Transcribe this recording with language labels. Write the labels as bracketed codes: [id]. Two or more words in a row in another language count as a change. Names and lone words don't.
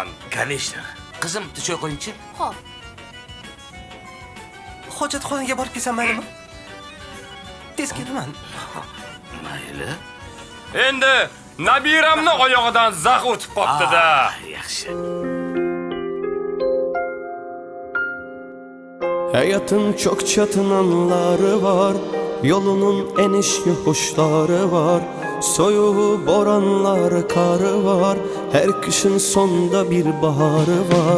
[uz] Конечно. Qizim, choy qo'yingchi. Xo'p. Hojatxonaga borib kelsam maylimi? Tez kelaman. Mayli. Endi nabiramni oyog'idan zax o'tib qopti-da. Yaxshi. [tr] Hayatın çok çatınanları var, yolunun eniş yokuşları var. Soyuğu, boranları, karı var, her kışın sonunda bir baharı var.